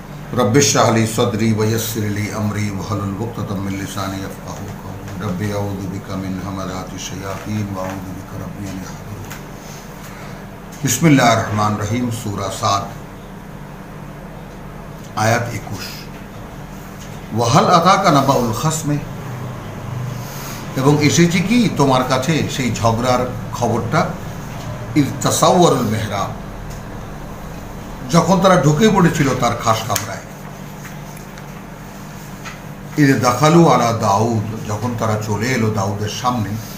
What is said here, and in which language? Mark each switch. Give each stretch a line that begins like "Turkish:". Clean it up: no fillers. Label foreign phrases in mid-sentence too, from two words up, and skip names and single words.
Arabic: رب اشرح لي صدري ويسر لي أمري واحلل عقدة من لساني يفقهوا قولي رب أعوذ بك من همزات الشياطين وأعوذ بك رب أن يحضرون. بسم الله الرحمن الرحيم.
Bangla: সূরা সাদ আয়াত 21।
Arabic: وهل أتاك نبأ الخصم,
Bangla: এবং এসেছে কি তোমার কাছে সেই ঝগড়ার খবরটা।
Arabic: إذ تسوروا المحراب,
Bangla: যখন তারা ঢুকে পড়েছিল তার খাস কামরায়।
Arabic: إذ دخلوا على داود,
Bangla: যখন তারা চলে এলো দাউদের সামনে।